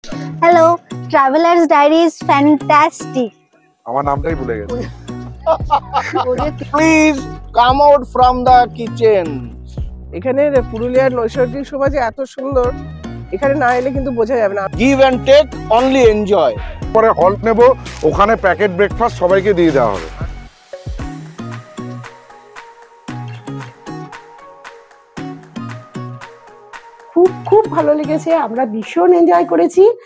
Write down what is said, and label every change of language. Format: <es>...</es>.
<en>Hello, Traveler's Diary is fantastic.</en> <bn>আমার নামটাই ভুলে গেছি।</bn> <en>Please come out from the kitchen.</en> <bn>এখানে পুরুলিয়ার নৈসর্গিক শোভা যে এত সুন্দর, এখানে না এলে কিন্তু বোঝা যাবে না।</bn> <en>Give and take, only enjoy.</en> <bn>পরে হল্ট নেব, ওখানে প্যাকেট ব্রেকফাস্ট সবাইকে দিয়ে দেওয়া হবে। খুব ভালো লেগেছে, আমরা ভীষণ এনজয় করেছি।</bn>